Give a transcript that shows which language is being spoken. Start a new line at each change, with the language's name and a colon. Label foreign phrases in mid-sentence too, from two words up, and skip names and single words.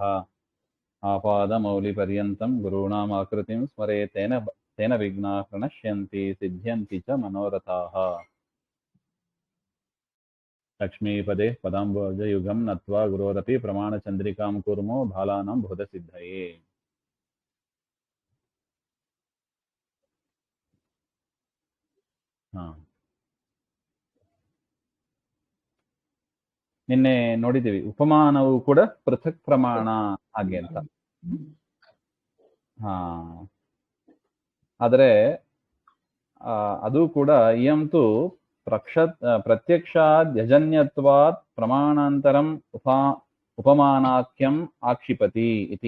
Sanskrit: आपादमौलिपर्यन्तं गुरूणाम् आकृतिं स्मरेत् तेन विघ्नाः प्रणश्यन्ति सिद्ध्यन्ति च मनोरथाः। लक्ष्मीपदे पदाम्बोजयुगं नत्वा गुरोरपि प्रमाणचन्द्रिकां कुर्मो बालानां बोधसिद्धये।
Kannada: ನಿನ್ನೆ ನೋಡಿದ್ದೀವಿ, ಉಪಮಾನವು ಕೂಡ
Sanskrit: ಪೃಥಕ್ ಪ್ರಮಾಣ
Kannada: ಹಾಗೆ ಅಂತ. ಆದರೆ ಅದು ಕೂಡ
Sanskrit: ಇಯಂತು ಪ್ರತ್ಯಕ್ಷಾದ್ ಯಜನ್ಯತ್ವಾತ್ ಪ್ರಮಾಣಾಂತರಂ ಉಪಮಾನಾಖ್ಯಂ ಆಕ್ಷಿಪತಿ ಇತಿ.